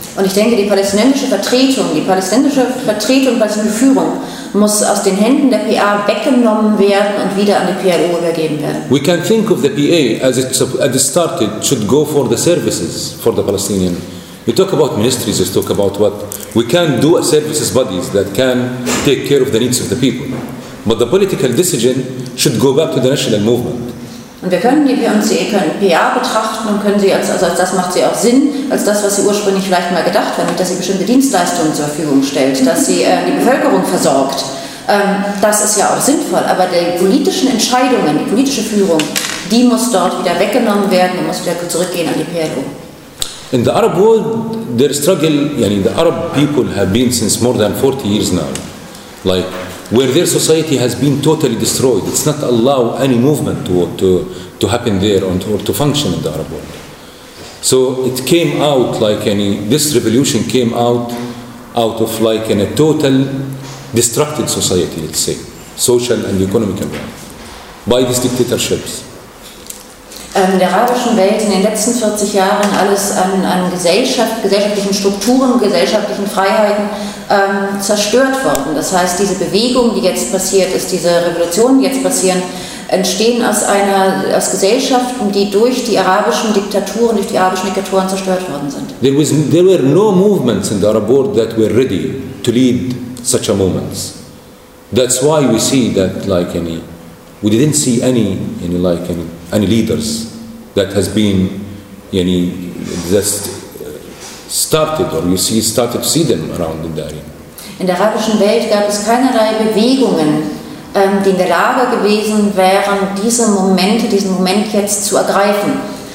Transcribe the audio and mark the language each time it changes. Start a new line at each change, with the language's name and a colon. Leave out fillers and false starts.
German: Und ich denke, die palästinensische Vertretung, palästinensische Führung muss aus den Händen der PA weggenommen werden und wieder an die PLO übergeben werden.
English: We can think of the PA as it started, should go for the services for the Palestinian. We talk about ministries, we talk about what. We can do a services bodies that can take care of the needs of the people. But the political decision should go back to the national movement.
German: Und wir können die PA betrachten und können sie als das macht sie auch Sinn, als das, was sie ursprünglich vielleicht mal gedacht haben, dass sie bestimmte Dienstleistungen zur Verfügung stellt, dass sie die Bevölkerung versorgt. Das ist ja auch sinnvoll, aber die politischen Entscheidungen, die politische Führung, die muss dort wieder weggenommen werden und muss wieder zurückgehen an die PLO.
English: In the Arab world, their struggle, yani the Arab people have been since more than 40 years now, like where their society has been totally destroyed. It's not allow any movement to happen there or to function in the Arab world. So it came out like any, this revolution came out of like in a total destructed society, let's say, social and economic environment, by these dictatorships.
German: In der arabischen Welt in den letzten 40 Jahren alles an gesellschaftlichen Strukturen, gesellschaftlichen Freiheiten zerstört worden. Das heißt, diese Bewegung, die jetzt passiert ist, diese Revolutionen, die jetzt passieren, entstehen aus Gesellschaften, die durch die arabischen Diktaturen, durch die arabischen Diktatoren zerstört worden sind.
English: There were no movements in the Arab world that were ready to lead such a moment. That's why we see that like any, we didn't see any like any leaders that has been any just started or started to see them around in the area.
German: In der arabischen Welt gab es keinerlei Bewegungen, die in der Lage gewesen wären, diesen Moment jetzt zu ergreifen.